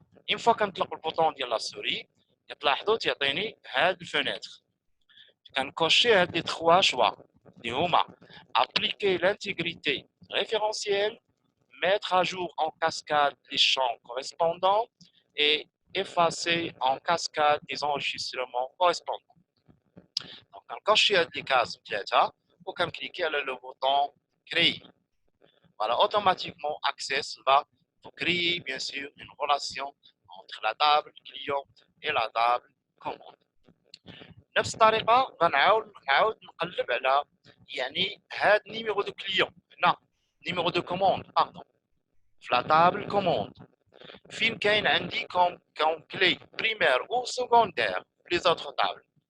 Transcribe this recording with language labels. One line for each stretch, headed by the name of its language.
Arabic: اون فوا كنطلق البوطون ديال لا سوري كتلاحظوا تيعطيني هاد الفونيتر كنكوشي هاد لي 3 شوا اللي هما ابليكي لانتيغريتي
French: référentielle, mettre à jour en cascade les champs correspondants et effacer en cascade les enregistrements correspondants. Donc, quand je suis à des cases, ou quand je clique sur le bouton créer, voilà, automatiquement, Access va vous créer, bien sûr, une relation entre la table client et la table commande.
Arabic: نفس الطريقة غنعاود نقلب على يعني هاد نيميرو دو كليون هنا نيميرو دو كوموند باردون في لا طابل كوموند فين كاين عندي كوم كلي بريمير او سكوندير في لي زوطخ طابل.